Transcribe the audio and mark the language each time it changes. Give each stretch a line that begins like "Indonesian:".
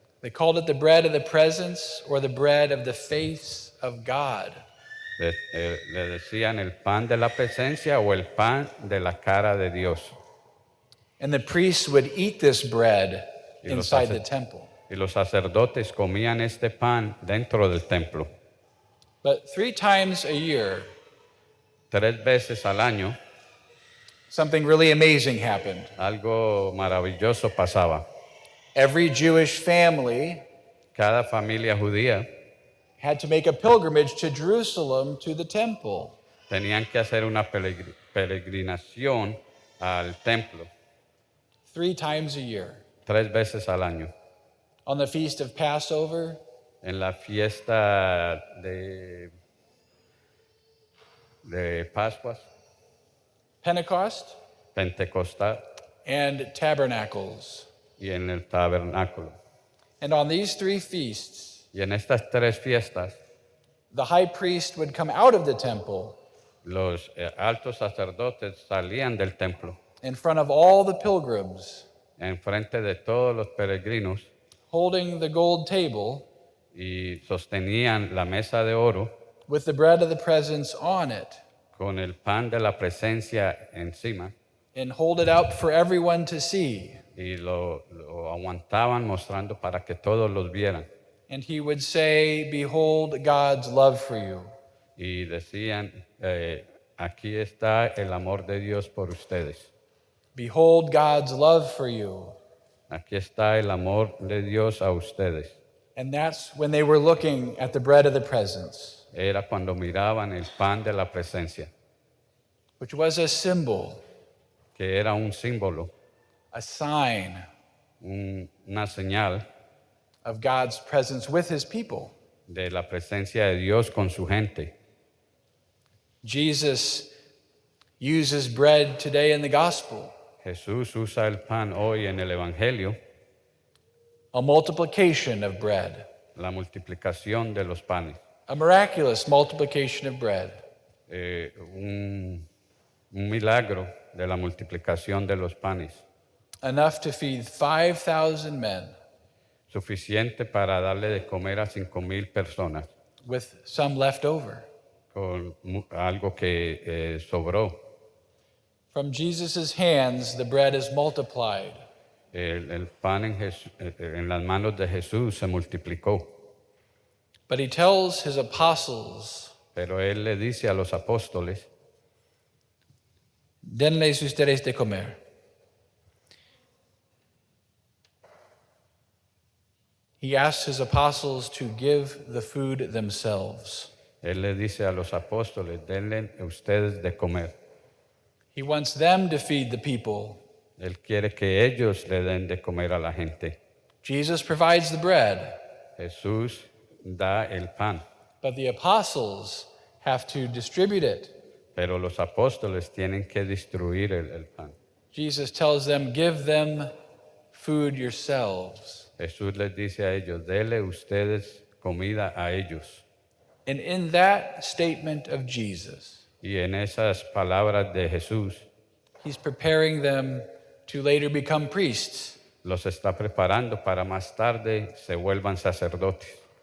English: They called it the bread of the presence or the bread of the face of God.
Spanish: Le decían el pan de la presencia o el pan de la cara de Dios.
English: And the priests would eat this bread inside the temple.
Spanish: Y los sacerdotes comían este pan dentro del templo.
English: But 3 times a year,
Spanish: 3 veces al año,
English: something really amazing happened.
Spanish: algo maravilloso pasaba.
English: Every Jewish family
Spanish: Cada familia judía
English: had to make a pilgrimage to Jerusalem to the temple.
Spanish: tenían que hacer una peregrinación al templo
English: 3 times a year.
Spanish: 3 veces al año.
English: On the feast of Passover,
Spanish: En la fiesta de Pascuas,
English: Pentecost,
Spanish: Pentecostal
English: and Tabernacles.
Spanish: y en el tabernáculo.
English: And on these 3 feasts,
Spanish: Y en estas 3 fiestas,
English: the high priest would come out of the temple
Spanish: los altos sacerdotes salían del templo
English: in front of all the pilgrims,
Spanish: en frente de todos los peregrinos
English: holding the gold table
Spanish: y sostenían la mesa de oro
English: with the bread of the presence on it,
Spanish: con el pan de la presencia encima
English: and hold it out for everyone to see.
Spanish: y lo aguantaban mostrando para que todos los vieran.
English: And he would say, "Behold God's love for you."
Spanish: Y decían, aquí está el amor de Dios por ustedes.
English: Behold God's love for you.
Spanish: Aquí está el amor de Dios a ustedes.
English: And that's when they were looking at the bread of the presence,
Spanish: Era cuando miraban el pan de la presencia,
English: which was a symbol,
Spanish: que era un símbolo,
English: a sign
Spanish: una señal
English: of God's presence with his people.
Spanish: de la presencia de Dios con su gente.
English: Jesus uses bread today in the gospel,
Spanish: Jesús usa el pan hoy en el Evangelio,
English: a multiplication of bread,
Spanish: la multiplicación de los panes,
English: a miraculous multiplication of bread.
Spanish: un milagro de la multiplicación de los panes,
English: Enough to feed 5,000 men
Spanish: suficiente para darle de comer a 5,000 personas,
English: with some left over.
Spanish: con algo que sobró.
English: From Jesus' hands, the bread is multiplied.
Spanish: El pan en las manos de Jesús se multiplicó,
English: But he tells his apostles,
Spanish: pero él le dice a los apóstoles, denles ustedes de comer.
English: he asks his apostles to give the food themselves.
Spanish: Él le dice a los apóstoles, denle ustedes de comer.
English: He wants them to feed the people.
Spanish: Él quiere que ellos le den de comer a la gente.
English: Jesus provides the bread,
Spanish: Jesús da el pan,
English: but the apostles have to distribute it.
Spanish: pero los apóstoles tienen que distribuir el pan.
English: Jesus tells them, give them food yourselves.
Spanish: Jesús les dice a ellos, denle ustedes comida a ellos.
English: And in that statement of Jesus,
Spanish: Y en esas palabras de Jesús,
English: he's preparing them to later become priests.
Spanish: los está preparando para más tarde se vuelvan sacerdotes